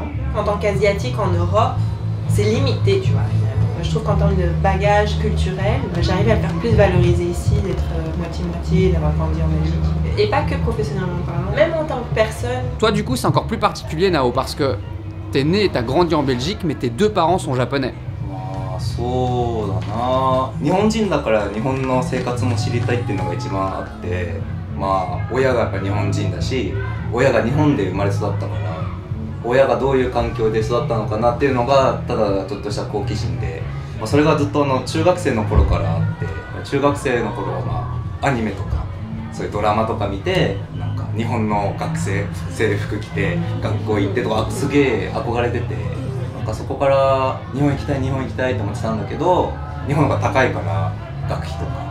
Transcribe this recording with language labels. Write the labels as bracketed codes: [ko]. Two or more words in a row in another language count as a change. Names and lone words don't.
[fr] En tant qu'asiatique en Europe, c'est limité, tu vois. Je trouve qu'en termes de bagage culturel, j'arrive à le faire plus valoriser ici, d'être moitié-moitié, d'avoir grandi en Belgique. Et pas que professionnellement parlant, même en tant que personne. Toi du coup c'est encore plus particulier Nao, parce que t'es né et t'as grandi en Belgique, mais tes 2 parents sont japonais. [ja] そうだな、日本人だから日本の生活も知りたいっていうのが一番あって、まあ親がやっぱ日本人だし、親が日本で生まれ育ったから、親がどういう環境で育ったのかなっていうのがただちょっとした好奇心で、まあ、それがずっと中学生の頃からあって、中学生の頃はまあアニメとかそういうドラマとか見て、なんか日本の学生制服着て学校行ってとかすげえ憧れてて、なんかそこから日本行きたい日本行きたいと思ってたんだけど、日本が高いから学費とか。